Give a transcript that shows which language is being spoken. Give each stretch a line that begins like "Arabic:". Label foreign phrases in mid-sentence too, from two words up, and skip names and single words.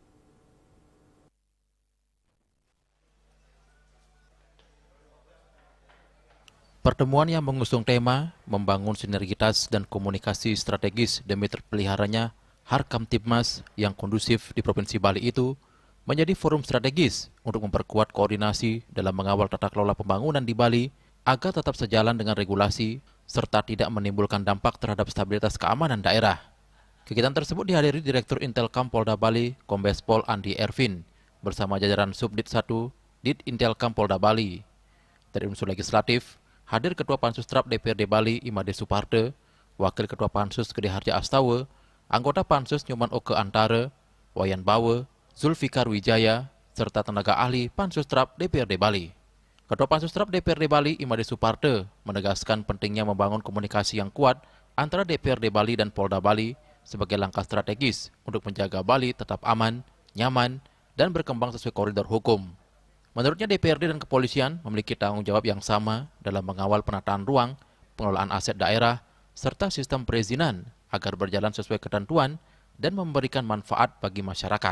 Indonesian: pertemuan yang mengusung tema membangun sinergitas dan komunikasi strategis demi terpeliharanya Harkamtibmas yang kondusif di Provinsi Bali itu menjadi forum strategis untuk memperkuat koordinasi dalam mengawal tata kelola pembangunan di Bali agar tetap sejalan dengan regulasi serta tidak menimbulkan dampak terhadap stabilitas keamanan daerah. Kegiatan tersebut dihadiri Direktur Intelkam Polda Bali, Kombes Pol Andi Ervin, bersama jajaran Subdit 1 Dit Intelkam Polda Bali. Dari unsur legislatif, hadir Ketua Pansus TRAP DPRD Bali Imade Suparte, Wakil Ketua Pansus Gede Harja Astawa, anggota Pansus Nyoman Oke Antara, Wayan Bawe, Zulfikar Wijaya, serta tenaga ahli Pansus TRAP DPRD Bali. Ketua Pansus TRAP DPRD Bali Imade Suparte menegaskan pentingnya membangun komunikasi yang kuat antara DPRD Bali dan Polda Bali sebagai langkah strategis untuk menjaga Bali tetap aman, nyaman, dan berkembang sesuai koridor hukum. Menurutnya DPRD dan kepolisian memiliki tanggung jawab yang sama dalam mengawal penataan ruang, pengelolaan aset daerah, serta sistem perizinan agar berjalan sesuai ketentuan dan memberikan manfaat bagi masyarakat.